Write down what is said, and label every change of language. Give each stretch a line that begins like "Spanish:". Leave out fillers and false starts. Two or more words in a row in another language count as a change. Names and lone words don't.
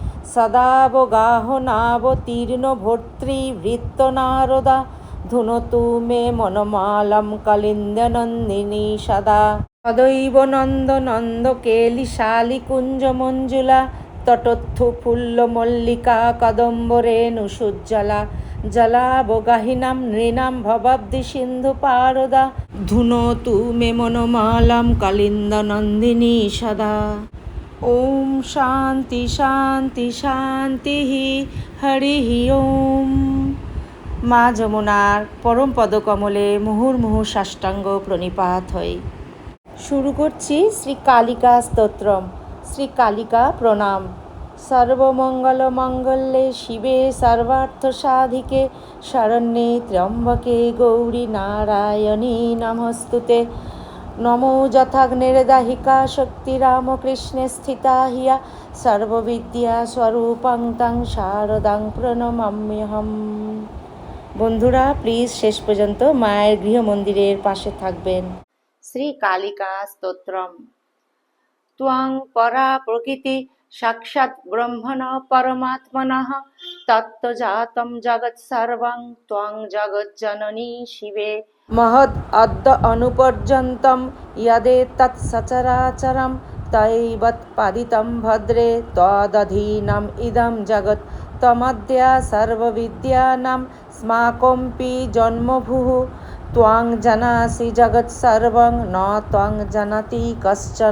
Sanskrit: সদাবগাহ নাবতীর্ণ ভর্তৃ ভৃত্ত নারদা ধুনোতু মে মনোমালম কলিন্দ নন্দিনী সদা সদৈব নন্দ নন্দ কেলি শালি কুঞ্জ মঞ্জুলা তটোত্থু ফুল্ল মল্লিকা কদম্ব রেণু সুজ্জ্বলা জলাবগাহিনাম নৃণাম ভবাব্দি সিন্ধু পারদা ধুনোতু মে মনোমালম কলিন্দ নন্দিনী সদা। ওম শান্তি শান্তি শান্তি হরি ওম।
Bangla: মা যমুনার পরম পদকমলে মুহুর্মুহু সাষ্টাঙ্গ প্রণিপাত হই। শুরু করছি শ্রী কালিকা স্তোত্রম। শ্রী কালিকা প্রণাম।
Sanskrit: সর্বমঙ্গল মঙ্গলে শিবে সর্বার্থ সাধিকে শরণ্যে ত্র্যম্বকে গৌরী নারায়ণী নমস্তুতে। নমো যথাগ্নির্দাহিকা শক্তিরামকৃষ্ণে স্থিতা হিয়া সর্ববিদ্যা স্বরূপং তং শারদাং প্রণমাম্যহম।
Bangla: বন্ধুরা প্লিজ শেষ পর্যন্ত মায়ের গৃহমন্দিরের পাশে থাকবেন।
Sanskrit: শ্রী কালিকা স্তোত্রম। ত্বং পরা প্রকৃতি সাক্ষাৎ ব্রহ্মণ পরমাত্মনঃ তত্ত্বজাতম জগৎসর্বং ত্বং জগজ্জননী শিবে মহদ অদ্য অনুপর্যন্তম যদেতৎ সচরাচরম তৈবৎপাদিতম ভদ্রে তদধীনম ইদং জগৎ তমদ্য সর্ববিদ্যানাং স্মাকম্পি জন্মভূঃ ত্বং জানাসি জগৎসর্বং ন ত্বং জানাতি কশ্চন।